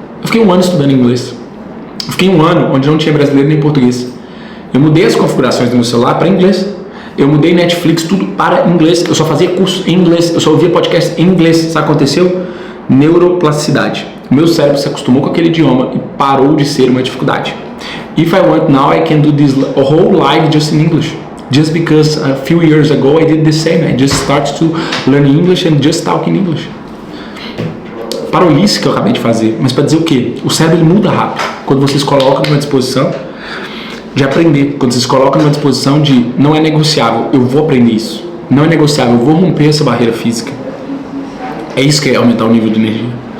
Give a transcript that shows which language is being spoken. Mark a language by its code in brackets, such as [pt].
[pt] Eu fiquei 1 ano estudando inglês. Eu fiquei 1 ano onde não tinha brasileiro nem português. Eu mudei as configurações do meu celular para inglês. Eu mudei Netflix, tudo para inglês. Eu só fazia curso em inglês. Eu só ouvia podcast em inglês. Sabe o que aconteceu? Neuroplasticidade. O meu cérebro se acostumou com aquele idioma e parou de ser uma dificuldade. [en] If I want now, I can do this whole life just in English. Just because a few years ago I did the same. I just started to learn English and just talk in English. [pt] Parolice que eu acabei de fazer. Mas para dizer o quê? O cérebro ele muda rápido. Quando vocês colocam numa disposição de aprender. Quando vocês colocam numa disposição de não é negociável, eu vou aprender isso. Não é negociável, eu vou romper essa barreira física. É isso que é aumentar o nível de energia.